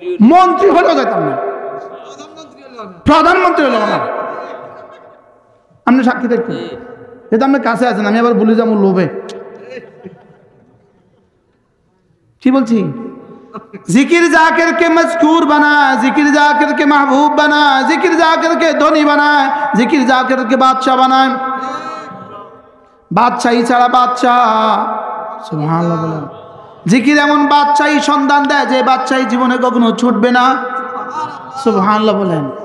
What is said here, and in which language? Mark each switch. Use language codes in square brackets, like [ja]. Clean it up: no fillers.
[bn] মন্ত্রী হলেও যাইতাম না, প্রধানমন্ত্রী হলেও না, আপনি সাক্ষী দেখেন। এটা আপনার কাছে আছেন, আমি আবার বলি যাবো লোভে। কি বলছি? [hi] जिक्र जाकिर के मज़कूर बना, जिक्र जाकिर के महबूब बना, जिक्र जाकिर के धनी बनाए, जिक्र जाकिर के बादशाह बनाए। [bn] बादशाही ছাড়া বাদশা, সুবহানাল্লাহ বলেন। জিকির এমন বাদশাহী সন্ধান দেয় যে বাদশাহী জীবনে কখনো ছুটবে না, সুবহানাল্লাহ বলেন।